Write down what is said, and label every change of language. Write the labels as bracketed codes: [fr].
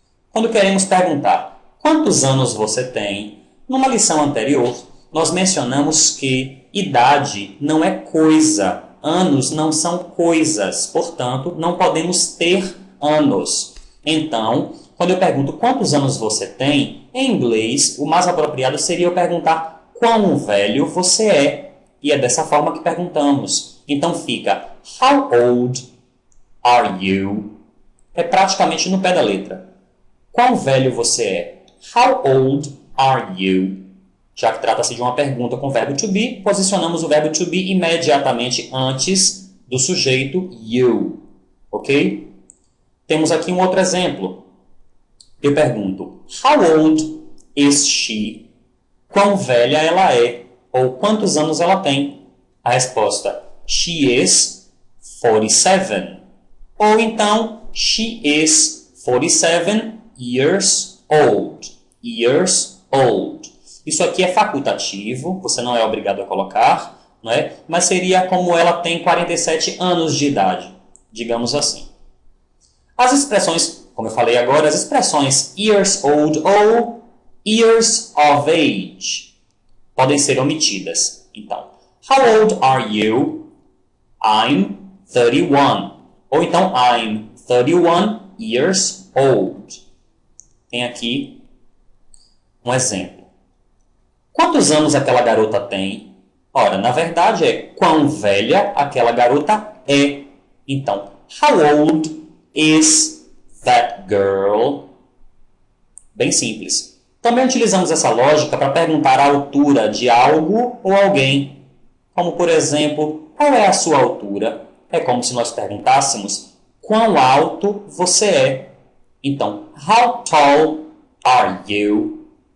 [pt] Quando queremos perguntar quantos anos você tem, numa lição anterior, nós mencionamos que idade não é coisa, anos não são coisas, portanto, não podemos ter anos. Então, quando eu pergunto quantos anos você tem, em inglês, o mais apropriado seria eu perguntar quão velho você é. E é dessa forma que perguntamos. Então fica, [en] how old are you? [pt] É praticamente no pé da letra. Quão velho você é? [en] How old are you? [pt] Já que trata-se de uma pergunta com o verbo to be, posicionamos o verbo to be imediatamente antes do sujeito you. Ok? Temos aqui um outro exemplo. Eu pergunto, [en] how old is she? [pt] Quão velha ela é? Ou quantos anos ela tem? A resposta, [en] she is 47. [pt] Ou então, [en] she is 47 years old. Years old. [pt] Isso aqui é facultativo, você não é obrigado a colocar, não é? Mas seria como ela tem 47 anos de idade, digamos assim. As expressões, como eu falei agora, as expressões years old ou years of age podem ser omitidas. [en] Então, how old are you? I'm 31. [pt] Ou então, [en] I'm 31 years old. [pt] Tem aqui um exemplo. Quantos anos aquela garota tem? Ora, na verdade é quão velha aquela garota é. [en] Então, how old is that girl? [pt] Bem simples. Também utilizamos essa lógica para perguntar a altura de algo ou alguém. Como, por exemplo, qual é a sua altura? É como se nós perguntássemos quão alto você é. [en] Então, how tall are you?